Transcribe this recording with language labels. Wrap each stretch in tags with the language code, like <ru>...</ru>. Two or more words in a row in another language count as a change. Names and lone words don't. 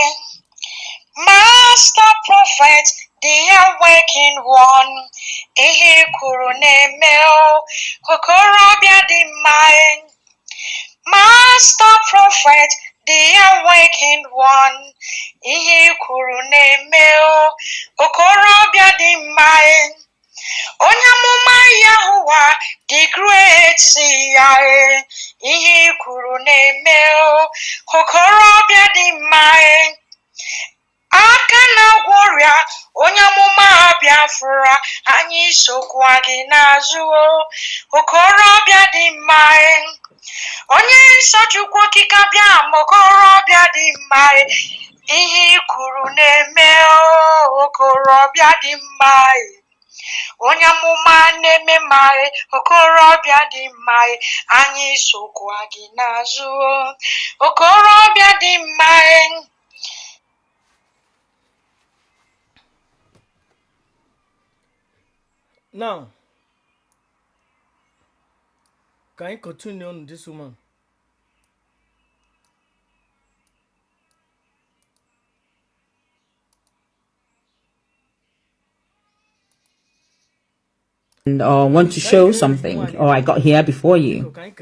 <en>Master Prophet, the awakened one,</en> <ig>ihe kwuru na-eme okorobịa dị mma,</ig> <en>Master Prophet, the awakened one,</en> <ig>ihe kwuru na-eme okorobịa dị mma, onye amụma Yahuwa</ig> <en>the great</en> <ig>ya ihe kwuru na-eme okorobịa dị mma aka na-agwọ ọrịa onye amụma Biafra anyị sokwa gị n'azụ okorobịa dị mma onye nsọ Chukwu okike bịa ma okorobịa dị mma ihe kwuru na-eme okorobịa dị mma onye amụma na-eme mma okorobịa dị mma anyị sokwa gị n'azụ okorobịa dị mma</ig> <en>Now, can I continue on this woman? And want to show something, or I got here before you.</en>